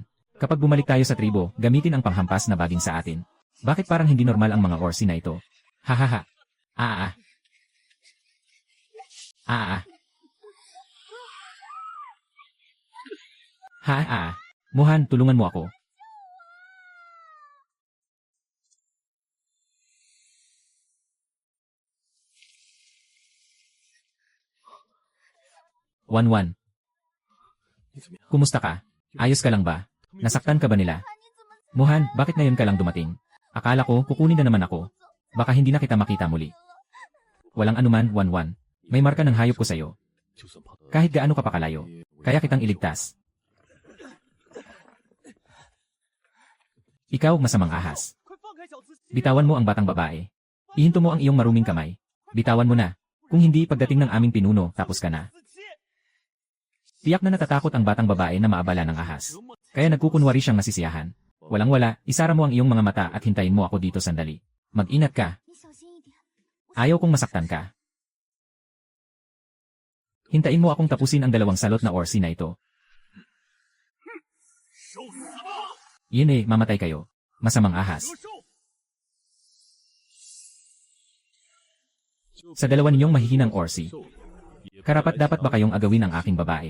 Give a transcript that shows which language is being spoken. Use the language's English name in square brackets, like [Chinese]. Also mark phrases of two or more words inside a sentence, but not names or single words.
[Filipino] Kapag bumalik tayo sa tribo, gamitin ang panghampas na baging sa atin. Bakit parang hindi normal ang mga orsi na ito? Hahaha. Ah. Mohan, tulungan mo ako. Wan. [Chinese] 你怎么样？ [Filipino] Kumusta ka? Ayos ka lang ba? Nasaktan ka ba nila? Mohan, bakit ngayon ka lang dumating? Akala ko, kukunin na naman ako. Baka hindi na kita makita muli. Walang anuman, Wan. May marka ng hayop ko sa'yo. [Chinese] 就算怕 [Filipino] Kahit gaano ka pakalayo, kaya kitang iligtas. Ikaw, masamang ahas. Bitawan mo ang batang babae. Ihinto mo ang iyong maruming kamay. Bitawan mo na. Kung hindi, pagdating ng aming pinuno, tapos ka na. Tiyak na natatakot ang batang babae na maabala ng ahas. Kaya nagkukunwari siyang nasisiyahan. Walang-wala, isara mo ang iyong mga mata at hintayin mo ako dito sandali. Mag-ingat ka. [Chinese] 你小心一点。 [Filipino] Ayaw kong masaktan ka. Hintayin mo akong tapusin ang 2 salot na orsi na ito. Yun mamatay kayo. Masamang ahas. Sa 2 ninyong mahihinang orsi, karapat-dapat ba kayong agawin ang aking babae?